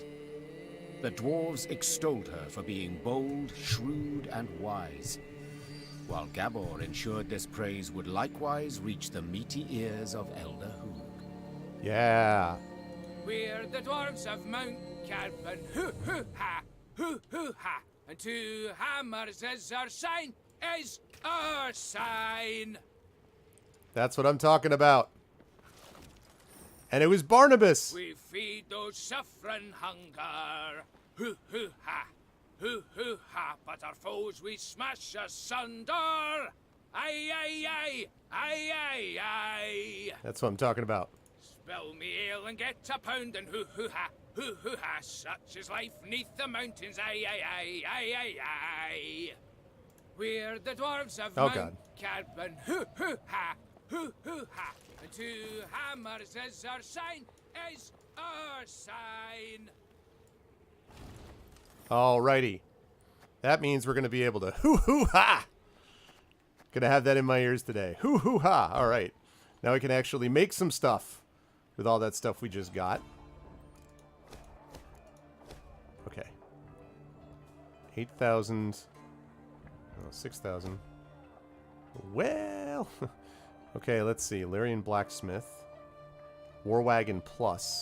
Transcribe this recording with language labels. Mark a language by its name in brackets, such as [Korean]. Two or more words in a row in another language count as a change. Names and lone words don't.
[English] The dwarves extolled her for being bold, shrewd, and wise, while Gabor ensured this praise would likewise reach the meaty ears of Elder Hoog. Yeah. We're the dwarves of Mount Carbon. Hoo-hoo-ha! Hoo-hoo-ha! And 2 hammers is our sign, is our sign! That's what I'm talking about. And it was Barnabas. We feed those suffering hunger. Hoo-hoo-ha! Hoo-hoo-ha! But our foes we smash asunder! Aye, aye, aye! Aye, aye, aye! That's what I'm talking about. Spill me ale and get a pound and hoo-hoo-ha! Hoo-hoo-ha! Such is life neath the mountains! Aye, aye, aye! Aye, aye, aye! We're the dwarves of Mount Carbon! Hoo-hoo-ha! Hoo-hoo-ha! And 2 hammers is our sign! Is our sign! Alrighty. That means we're going to be able to hoo-hoo-ha! Gonna have that in my ears today. Hoo-hoo-ha! Alright. Now we can actually make some stuff with all that stuff we just got. Okay. 8,000. Oh, 6,000. Well... Okay, let's see. Lyrian Blacksmith. War Wagon Plus.